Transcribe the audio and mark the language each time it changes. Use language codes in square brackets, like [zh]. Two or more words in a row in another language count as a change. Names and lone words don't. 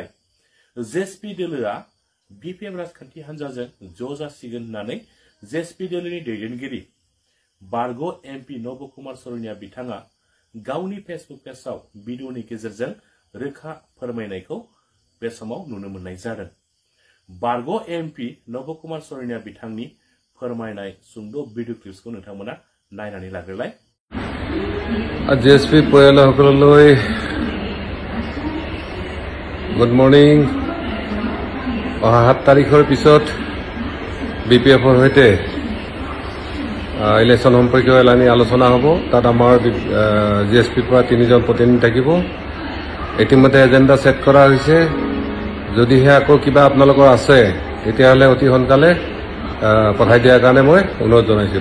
[brx] जेएसपी दोलोआ बिपिएम राजखान्थि हान्जाजों ज' जासिगोन होननानै जेएसपी दोलोनि दैदेनगिरि बारग' एमपि नब कुमार सरैया बिथाङा गावनि फेसबुक पेजआव भिडिअनि गेजेरजों रोखा फोरमायनायखौ बे समाव नुनो मोननाय जादों। बारग' एमपि नब कुमार सरैया बिथांनि फोरमायनाय सुंद' भिडिअ क्लिप्सखौ नोंथांमोना नायनानै लाग्रोलाय। [as] জেএছপি পৰিয়ালসকললৈ [en] good morning. [as] 7 তাৰিখৰ পিছত বিপিএফৰ সৈতে ইলেকশ্যন সম্পৰ্কীয় এলানি আলোচনা হ'ব। তাত আমাৰ জিএছপিৰ পৰা 3জন প্ৰতিনিধি থাকিব। ইতিমধ্যে এজেণ্ডা সেট কৰা হৈছে। যদিহে আকৌ কিবা আপোনালোকৰ আছে তেতিয়াহ'লে অতি সোনকালে পঠাই দিয়াৰ কাৰণে মই অনুৰোধ জনাইছোঁ।